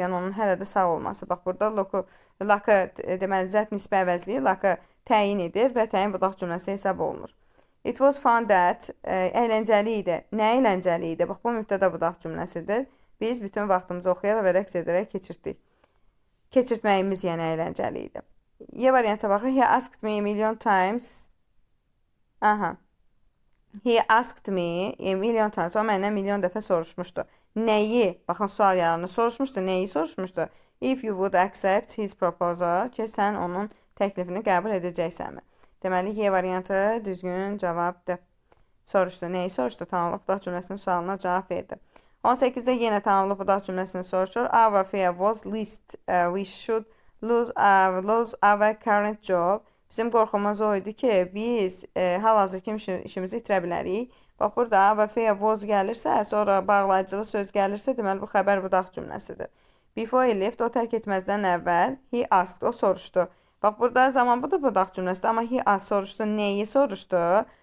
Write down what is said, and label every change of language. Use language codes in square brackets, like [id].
[az] Yəni onun hələ də sağ olması. Bax burada luck'ı deməli zət nisbə əvəzliyi luck'ı təyin edir və təyin budaq cümləsi hesab olunur. [en] It was fun that [az] əyləncəli idi. Nə əyləncəli idi? Bax bu mübtəda budaq cümləsidir. Biz bütün vaxtımızı oxuyaraq və rəqs edərək keçirtdik. Keçirtməyimiz yəni əyləncəli idi. Y variantına baxır. [en] He asked me a million times. Aha. He asked me a million times. [az] O məndən milyon dəfə soruşmuşdu. Nəyi? Baxın, sual yaranı soruşmuşdu. Nəyi soruşmuşdu? [en] If you would accept his proposal, [az] ki, sən onun təklifini qəbul edəcəksənmi? Deməli, Y variantı düzgün cavabdır. Soruşdu. Nəyi soruşdu? Tamamlıq budaq cümləsinin sualına cavab verdi. 18-də yenə tamamlıq budaq cümləsini soruşur. [en] Our fear was least we should lose our current job. [az] Bizim qorxumuz o idi ki, biz hal-hazırki işimizi itirə bilərik. Bax, burada [en] our fear was [az] gəlirsə, sonra bağlayıcılı söz gəlirsə, deməli, bu xəbər budaq cümləsidir. [en] Before he left, [az] o tərk etməzdən əvvəl, [en] he asked, [az] o soruşdu. Bax, burada zaman bu da budaq cümləsidir, amma [en] he asked [az] soruşdu, nəyi soruşdu?